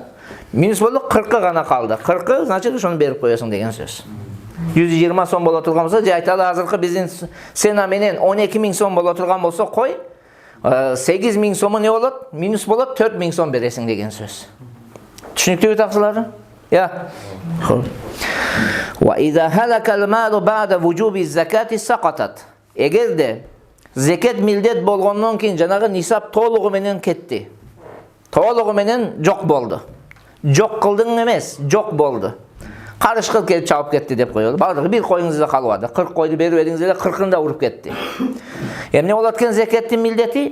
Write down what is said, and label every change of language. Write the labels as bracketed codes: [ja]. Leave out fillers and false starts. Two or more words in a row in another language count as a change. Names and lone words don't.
[ky] Минус болду, 40 гана калды. 40, значит, ошону берип коесуң деген сөз. 120 сом боло турган болсо, же айталы азыркы биздин сена менен 12000 сом боло турган болсо, кой 8000 сому не болот? Минус болот, 4000 сом бересиң деген сөз. Түшүнүктүүбү таксылар? Я. [ar] وإذا هلك المال بعد وجوب الزكاة سقطت. [ky] Эгерде зекет милдет болгондон кийин жанагы нисап толугу менен кетти. Толугу менен жок болду. Жок кылдың эмес, жок болду. Карышкыл келип чабып кетти деп коелу. Бардыгы bir коюңузда калбады. 40 койду берип бериңиз эле 40-ын да уруп кетти. Эмне болот экен зекеттин милдети?